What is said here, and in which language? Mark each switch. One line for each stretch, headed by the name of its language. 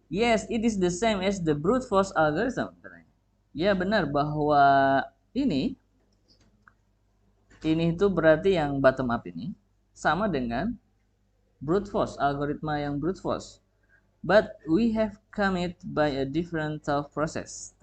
English: Yes, it is the same as the brute force algorithm.
Indonesian: Ya, benar bahwa ini itu berarti yang bottom up ini sama dengan brute force, algoritma yang brute force.
English: But we have come it by a different thought process.